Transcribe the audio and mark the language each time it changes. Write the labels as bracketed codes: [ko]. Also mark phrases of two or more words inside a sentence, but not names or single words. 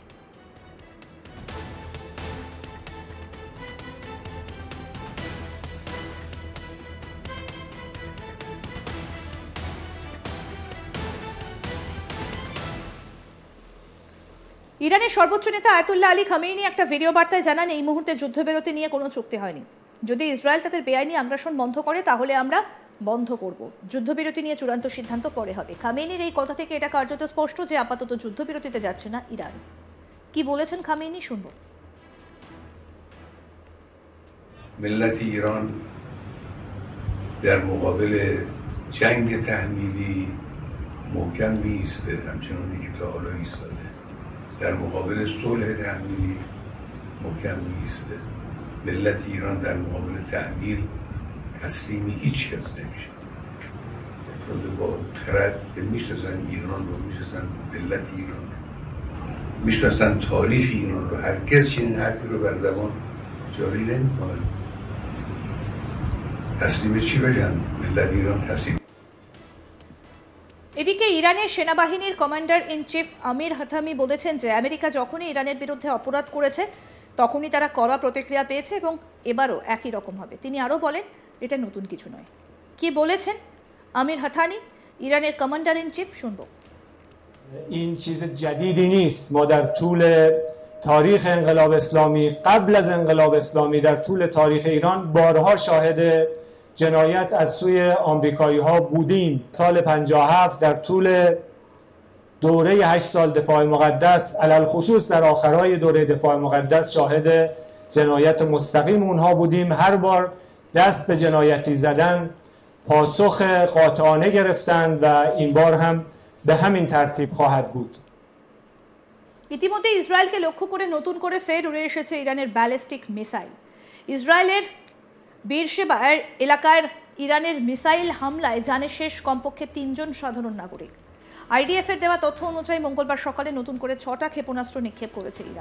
[bn] ইরানের সর্বোচ্চ নেতা আয়াতুল্লাহ আলী খামেনি একটা ভিডিও বার্তায় জানান, এই মুহূর্তে যুদ্ধবিরতি নিয়ে কোনো চুক্তি হয়নি। যদি ইসরায়েল তাদের বেআইনি আগ্রাসন বন্ধ করে তাহলে আমরা বন্ধ করব। যুদ্ধবিরতি নিয়ে চূড়ান্ত সিদ্ধান্ত পরে হবে। খামেনির এই কথা থেকে এটা কার্যত স্পষ্ট যে আপাতত যুদ্ধবিরতিতে যাচ্ছে না ইরান। কি বলেছেন খামেনি শুনব। [fa] ملت ایران در مقابل جنگ تحمیلی محکم می‌ایسته، همچنانی که تا حالا ایستاده. در مقابل صلح تحمیلی محکم می‌ایسته. ملت ایران در مقابل تحمیل تسلیم هیچ کس نمیشه و افراد با خرد که میشناسن ایران رو، میشناسن ملت ایران رو، میشناسن تاریخ ایران رو، هرگز چنین حرفی رو بر زبان جاری نمیکنن. تسلیم چی بشن؟ ملت ایران تسلیم. [bn] এদিকে ইরানের সেনাবাহিনীর [en] commander in chief [bn] আমির হাতামি বলেছেন যে আমেরিকা যখনই ইরানের বিরুদ্ধে অপরাধ করেছে তখনই তারা কড়া প্রতিক্রিয়া পেয়েছে এবং এবারও একই রকম হবে। তিনি আরও বলেন এটা নতুন কিছু নয়। কি বলেছেন আমির হাতামি, ইরানের [en] commander in chief, [bn] শুনব। [fa] این چیز جدیدی نیست. ما در طول تاریخ انقلاب اسلامی، قبل از انقلاب اسلامی، در طول تاریخ ایران بارها شاهد جنایت از سوی آمریکایی ها بودیم. سال 57 در طول دوره 8 سال دفاع مقدس، علل خصوص در آخرهای دوره دفاع مقدس، شاهد جنایت مستقیم اونها بودیم. هر بار دست به جنایتی زدن پاسخ قاطعانه گرفتن و این بار هم به همین ترتیب خواهد بود. [bn] ইতিমধ্যে ইসরায়েলকে লক্ষ্য করে নতুন করে ফের উড়ে এসেছে ইরানের ব্যালিস্টিক মিসাইল। ইসরায়েলের বেরশেবার এলাকার ইরানের মিসাইল হামলায় জানে শেষ কমপক্ষে 3 জন সাধারণ নাগরিক। আইডিএফের দেওয়া তথ্য অনুযায়ী মঙ্গলবার সকালে নতুন করে 6টা ক্ষেপণাস্ত্র নিক্ষেপ করেছে ইরান।